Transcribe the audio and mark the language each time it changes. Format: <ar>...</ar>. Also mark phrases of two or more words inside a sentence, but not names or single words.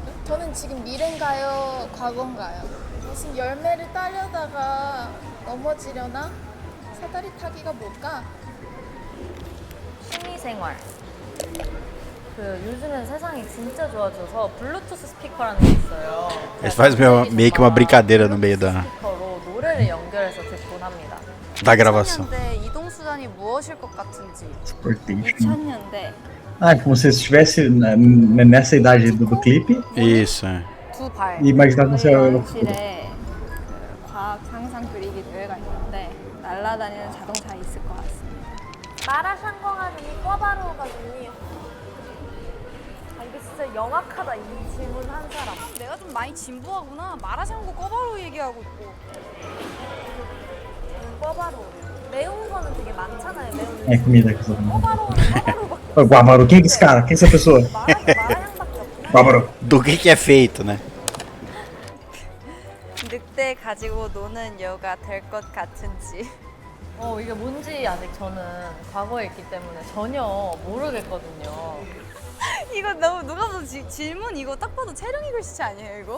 <ko>저는 지금 미래인가요? 과거인가요? 무슨 열매를 따려다가 넘어지려나? 사다리 타기가 뭘까? 취미생활. 요즘은 세상이 진짜 좋아져서 블루투스 스피커라는 게 있어요.</ko> <pt>Eles fazem meio que uma brincadeira no meio da</pt> <ko>스피커로 노래를 연결해서 듣곤 합니다.</ko> <pt>gravação.</pt> <ko>2000년대 이동 수단이 무엇일 것 같은지. Transportation. 2000년대</ko> <pt>Ah, como se estivesse nessa idade do clipe. Isso, é.</pt> <ko>두 발.</ko> <pt>E imaginar como se</pt> <ko>현실에 그 과학 상상 그리기 대회가 있는데 날아다니는 자동차 있을 것 같습니다. 마라샹궈가지니 꿔바로우가지니. 이거 진짜 영악하다, 이 질문 한 사람. 내가 좀 많이 진부하구나. 마라샹궈 꿔바로 얘기하고 있고. 꿔바로우. 매운 거는 되게 많잖아요. 매운</ko> <pt>É comida que você tá</pt> <ko>꿔바로우는 꿔바로우밖에</ko> <pt>Ô, Guamaro, quem é esse cara? Quem é essa pessoa?</pt> <ko>마라향밖에 없구나.</ko> <pt>Guamaro. Do que é feito, né?</pt> <ko>늑대 가지고 노는 여우가 될 것 같은지. 이게 뭔지 아직 저는 과거에 있기 때문에 전혀 모르겠거든요. 이거 너무 누가 봐도 질문 이거 딱 봐도 채령이 글씨 아니에요 이거?</ko>